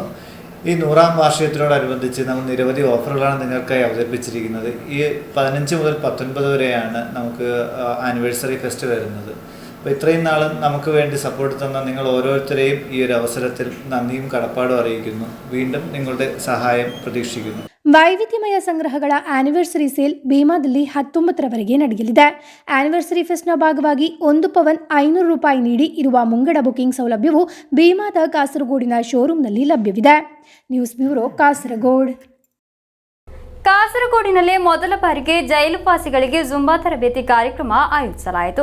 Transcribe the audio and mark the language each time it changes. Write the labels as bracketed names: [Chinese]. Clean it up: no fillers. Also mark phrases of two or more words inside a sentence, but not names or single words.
[Malayalam] ഈ 100ാം വാർഷികത്തിനോടനുബന്ധിച്ച് നമ്മൾ നിരവധി ഓഫറുകളാണ് നിങ്ങൾക്കായി അവതരിപ്പിച്ചിരിക്കുന്നത്. ഈ 15 മുതൽ 19 വരെയാണ് നമുക്ക് [English] anniversary fest [Malayalam] വരുന്നത്. അപ്പോൾ ഇത്രയും നാളും നമുക്ക് വേണ്ടി സപ്പോർട്ട് തന്ന നിങ്ങൾ ഓരോരുത്തരെയും ഈ ഒരു അവസരത്തിൽ നന്ദിയും കടപ്പാടും അറിയിക്കുന്നു. വീണ്ടും നിങ്ങളുടെ സഹായം പ്രതീക്ഷിക്കുന്നു. [Kannada] ವೈವಿಧ್ಯಮಯ ಸಂಗ್ರಹಗಳ [English] anniversary sale [Kannada] ಭೀಮಾದಲ್ಲಿ 19ರವರೆಗೆ ನಡೆಯಲಿದೆ. [English] anniversary fest [Kannada] ಭಾಗವಾಗಿ 1 ಪವನ್ ₹500 ನೀಡಿ ಇರುವ ಮುಂಗಡ ಬುಕಿಂಗ್ ಸೌಲಭ್ಯವು ಭೀಮಾದ ಕಾಸರಗೋಡಿನ ಶೋರೂಮ್ನಲ್ಲಿ ಲಭ್ಯವಿದೆ. [English] news bureau [Kannada] ಕಾಸರಗೋಡು. ಕಾಸರಗೋಡಿನಲ್ಲಿ ಮೊದಲ ಬಾರಿಗೆ ಜೈಲುವಾಸಿಗಳಿಗೆ ಜುಂಬಾ ತರಬೇತಿ ಕಾರ್ಯಕ್ರಮ ಆಯೋಜಿಸಲಾಯಿತು.